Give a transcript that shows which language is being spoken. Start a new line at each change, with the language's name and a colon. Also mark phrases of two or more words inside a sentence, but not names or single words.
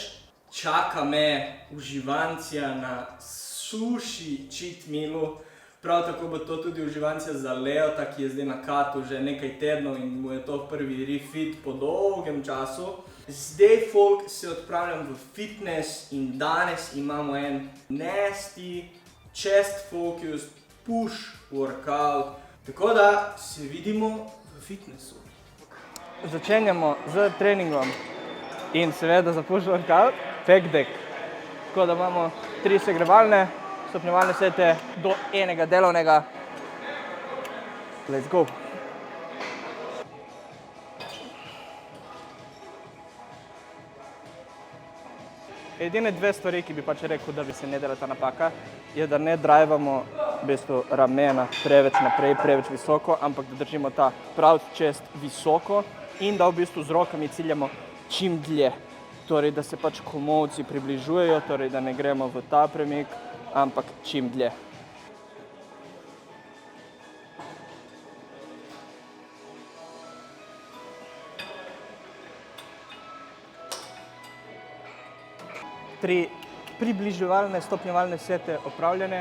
Slovenian: Čaka me uživancija na
English: sushi cheat mealu.
Slovenian: Prav tako bo to tudi uživancija za Leota, ki je zdaj na katu že nekaj tednov in mu je to prvi refit po dolgem času. Zdaj, folk, se odpravljam v fitness in danes imamo en
English: nasty chest focused push workout.
Slovenian: Tako da se vidimo v fitnessu. Začenjamo z treningom in seveda za
English: push workout pec deck.
Slovenian: Tako da imamo 3 segrevalne, stopnjevalne sete do enega delovnega.
English: Let's go!
Slovenian: Edine dve stvari, ki bi pač rekel, da bi se ne delata napaka, je, da ne drajvamo v bistvu ramena preveč naprej, preveč visoko, ampak da držimo ta
English: proud chest
Slovenian: visoko in da v bistvu z rokami ciljamo čim dlje. Torej, da se pač komolci približujejo, torej, da ne gremo v ta premik, ampak čim dlje. Tri približevalne, stopnjevalne sete opravljene.